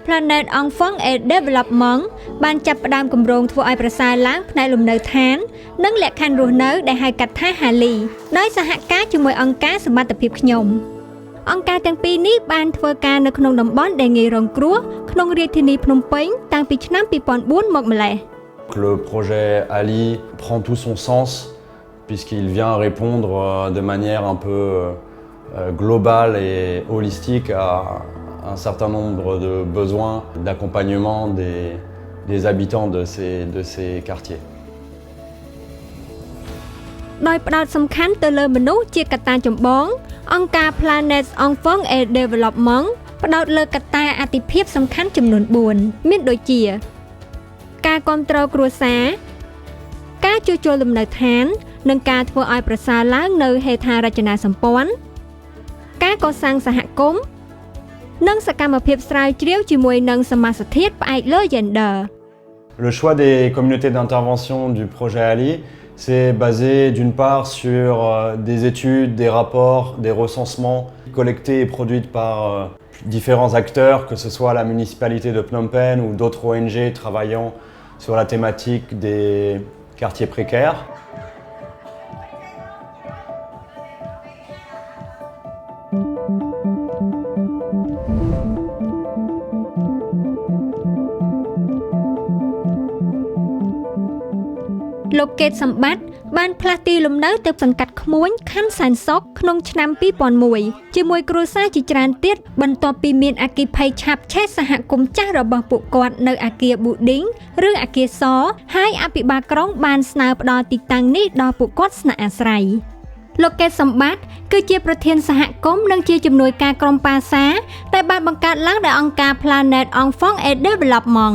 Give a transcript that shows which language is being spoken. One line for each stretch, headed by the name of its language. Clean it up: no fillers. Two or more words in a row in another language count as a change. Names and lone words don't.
Khmer: Planet Enfants et Développement បានចាប់ផ្ដើមគម្រោងធ្វើឲ្យប្រសើរឡើងផ្នែកលំនៅឋាននិងលក្ខខណ្ឌរស់នៅដែលហៅកាត់ថា HALI ដោយសហការជាមួយអង្គការសមត្ថភាពខ្ញុំអង្គការទាំងពីរនេះបានធ្វើការនៅក្នុងតំបន់ដែលងាយរងគ្រោះក្នុងរាជធានីភ្នំពេញតាំងពីឆ្នាំ 2004 មកម្ល៉េះ
French: Le projet Ali prend tout son sens puisqu'il vient répondre de manière un peu globale et holistique à un certain nombre de besoins d'accompagnement des habitants de ces quartiers.
Khmer: ដោយផ្ដោតសំខាន់ទៅលើមនុស្សជាកត្តាចម្បងអង្គការ Planet Enfants et Développement ផ្ដោតលើកត្តាអាទិភាពសំខាន់ចំនួន 4 មានដូចជាការគ្រប់គ្រងគ្រួសារការជួសជុលលំនៅឋាននិងការធ្វើឲ្យប្រសើរឡើងនៅហេដ្ឋារចនាសម្ព័ន្ធការកសាងសហគមន៍និងសកម្មភាពស្រាវជ្រាវជាមួយនឹងសមាសធាតុផ្អែកលើ gender.
French: Le choix des communautés d'intervention du projet Ali, c'est basé d'une part sur des études, des rapports, des recensements collectés et produits par différents acteurs, que ce soit la municipalité de Phnom Penh ou d'autres ONG travaillant sur la thématique des quartiers précaires.
Khmer: Lộc Kệt Sầm Bátបានផ្លាស់ទីលំនៅទៅសង្កាត់ក្មួយខណ្ឌសែនសុខក្នុងឆ្នាំ 2001 ជាមួយគ្រួសារ ជាច្រើនទៀតបន្ទាប់ពីមានអគ្គិភ័យឆាបឆេះសហគមន៍ចាស់របស់ពួកគាត់នៅអគារ Building ឬអគារសហើយអភិបាលក្រុងបានស្នើផ្ដល់ទីតាំងនេះដល់ពួកគាត់ស្នាក់អាស្រ័យលោកកេតសម្បត្តិគឺជាប្រធានសហគមន៍និងជាជំនួយការក្រុមប៉ាសាដែលបានបង្កើតឡើងដោយអង្គការ Planet Enfants et Développement